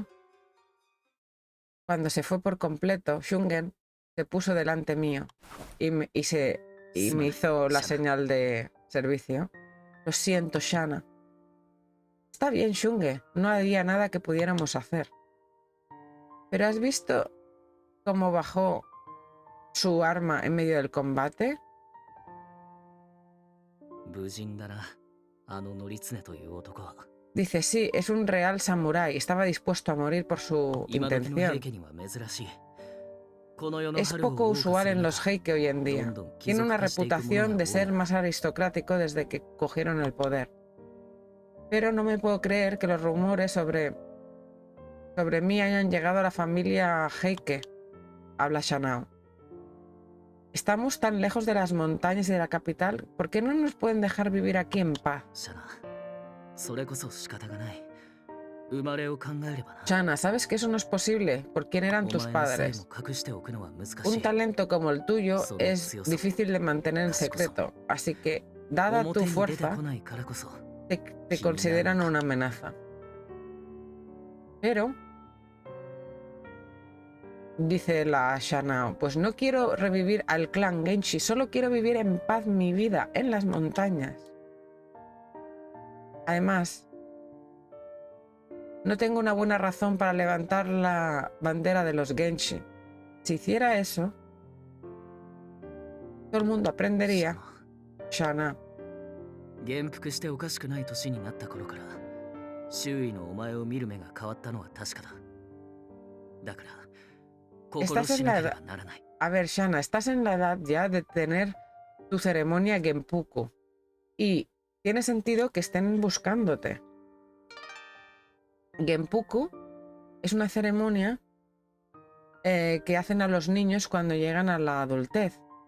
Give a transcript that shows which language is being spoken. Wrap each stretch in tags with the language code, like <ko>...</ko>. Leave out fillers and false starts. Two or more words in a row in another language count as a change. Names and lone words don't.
<es>Cuando se fue por completo, Shungen se puso delante mío y me hizo la señal de servicio. Lo siento, Shana. Está bien, Shunge, no había nada que pudiéramos hacer. ¿Pero has visto cómo bajó su arma en medio del combate?</es> <ja>無人だなあの乗常という男は</ja> <es>Dice, sí, es un real samurái. Estaba dispuesto a morir por su</es> <ja>今時の</ja> <es>intención.</es> <ja>平家には珍しいこの世の</ja> <es>Es</es> <ja>春を</ja> <es>poco</es> <ja>謳歌す</ja> <es>usual</es> <ja>る</ja> <es>en</es> <ja>中</ja> <es>los Heike hoy en día. Tiene una reputación de ser más aristocrático desde que cogieron el poder. Pero no me puedo creer que los rumores sobre mí hayan llegado a la familia Heike. Habla Shanao. Estamos tan lejos de las montañas y de la capital. ¿Por qué no nos pueden dejar vivir aquí en paz?</es> <ja>シャナそれこそ仕方がない生まれを考えればな</ja> <es>Shana, ¿sabes que eso no es posible? ¿Por quién eran</es> <ja>お</ja> <es>tus</es> <ja>前のさえ</ja> <es>padres?</es> <ja>も隠しておくのは難し</ja> <es>Un</es> <ja>い</ja> <es>talento como el tuyo es difícil de mantener en secreto. Así que, dada</es> <ja>表</ja> <es>tu</es> <ja>に出て</ja> <es>fuerza,</es> <ja>こないからこそ</ja> <es>te consideran una amenaza. Pero, dice la Shanao, pues no quiero revivir al clan Genshi, solo quiero vivir en paz mi vida en las montañas. Además, no tengo una buena razón para levantar la bandera de los Genshi. Si hiciera eso, todo el mundo aprendería. Shana,</es> <ja>元服しておかしくない年になった頃から周囲のお前を見る目が変わったのは確かだだから心しなければならない</ja> <es>a ver, Shana, estás en la edad ya de tener tu ceremonia Genpuku. Y tiene sentido que estén buscándote. Genpuku es una ceremonia que hacen a los niños cuando llegan a la adultez.</es>